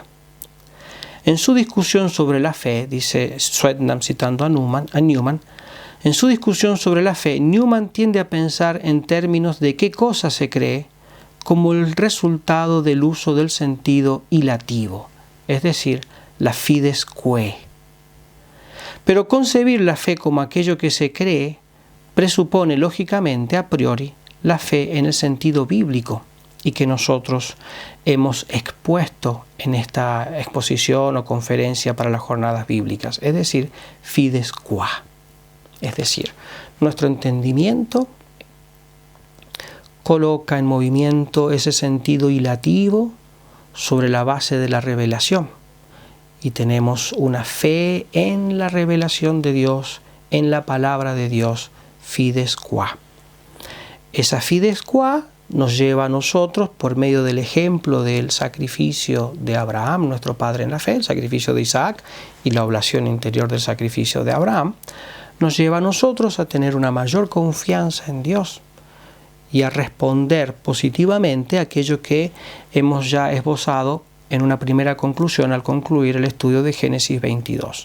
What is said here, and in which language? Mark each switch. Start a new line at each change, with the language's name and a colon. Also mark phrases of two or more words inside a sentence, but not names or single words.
Spanish: En su discusión sobre la fe, dice Swetnam citando a Newman, en su discusión sobre la fe, Newman tiende a pensar en términos de qué cosa se cree como el resultado del uso del sentido ilativo, es decir, la
Latin: fides quae.
Spanish: Pero concebir la fe como aquello que se cree presupone lógicamente
Latin: a priori
Spanish: la fe en el sentido bíblico y que nosotros hemos expuesto en esta exposición o conferencia para las jornadas bíblicas, es decir,
Latin: fides qua.
Spanish: Es decir, nuestro entendimiento coloca en movimiento ese sentido ilativo sobre la base de la revelación y tenemos una fe en la revelación de Dios, en la palabra de Dios,
Latin: fides qua.
Spanish: Esa
Latin: fides qua
Spanish: nos lleva a nosotros, por medio del ejemplo del sacrificio de Abraham, nuestro padre en la fe, el sacrificio de Isaac y la oblación interior del sacrificio de Abraham, nos lleva a nosotros a tener una mayor confianza en Dios y a responder positivamente a aquello que hemos ya esbozado en una primera conclusión al concluir el estudio de Génesis 22.